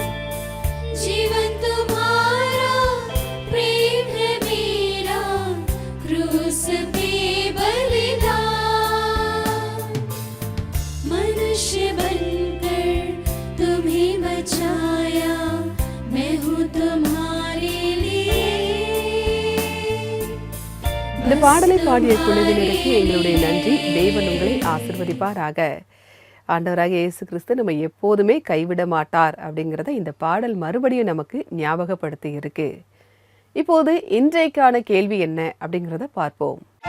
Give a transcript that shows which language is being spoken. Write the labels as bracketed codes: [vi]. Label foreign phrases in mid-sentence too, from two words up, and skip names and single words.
[hi] जीवन तुम्हारा प्रेम है मेरा क्रूस पे बलिदान। मनुष्य बनकर तुम्हें बचाया, मैं हूँ तुम्हारे लिए। [ta] இந்த பாடலை பாடிய குழுவினருக்கு எங்களுடைய நன்றி. தேவன் உங்களை ஆசிர்வதிப்பாராக. ஆண்டவராக இயேசு கிறிஸ்து நம்ம எப்போதுமே கைவிட மாட்டார் அப்படிங்கிறத இந்த பாடல் மறுபடியும் நமக்கு ஞாபகப்படுத்தி இருக்கு. இப்போது இன்றைக்கான கேள்வி என்ன அப்படிங்கிறத பார்ப்போம்.